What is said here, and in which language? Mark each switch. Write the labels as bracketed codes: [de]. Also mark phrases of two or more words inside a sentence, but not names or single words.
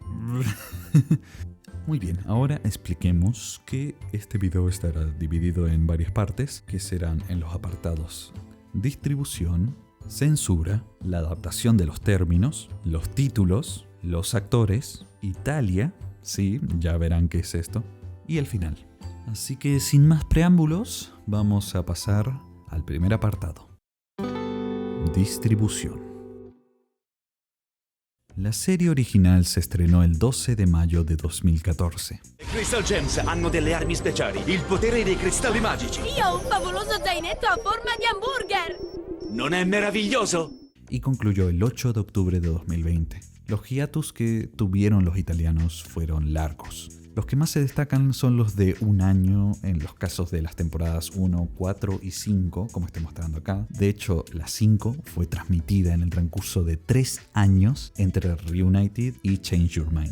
[es] Muy bien, ahora expliquemos que este video estará dividido en varias partes, que serán en los apartados distribución, censura, la adaptación de los términos, los títulos, los actores, Italia, sí, ya verán qué es esto, y el final. Así que sin más preámbulos, vamos a pasar al primer apartado. Distribución. La serie original se estrenó el 12 de mayo de 2014. [it] Le Crystal Gems hanno delle armi speciali, il potere dei cristalli magici. Io ho un favoloso zainetto a forma di hamburger. Non è meraviglioso? [es] Y concluyó el 8 de octubre de 2020. Los hiatus que tuvieron los italianos fueron largos. Los que más se destacan son los de un año en los casos de las temporadas 1, 4 y 5, como estoy mostrando acá. De hecho, la 5 fue transmitida en el transcurso de 3 años entre Reunited y Change Your Mind.